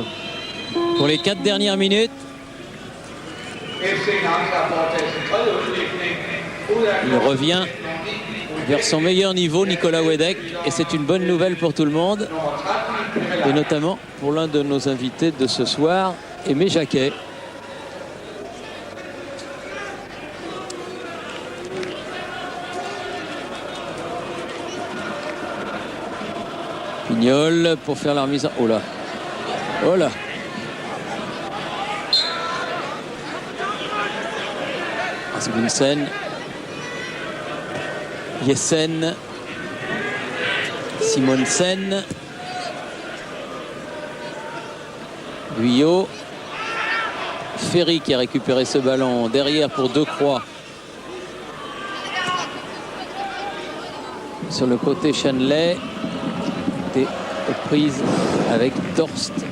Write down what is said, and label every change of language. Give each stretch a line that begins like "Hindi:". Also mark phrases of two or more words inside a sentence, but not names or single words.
French: Pour les 4 dernières minutes. Il revient vers son meilleur niveau, Nicolas Wedek, et c'est une bonne nouvelle pour tout le monde, et notamment pour l'un de nos invités de ce soir, Aimé Jacquet. Pignol pour faire la remise en... Oh là. Oh là. Asmussen. Jessen. Simonsen. Guyot. Ferry qui a récupéré ce ballon derrière pour Decroix. Sur le côté Chanley. Des prises avec Torst.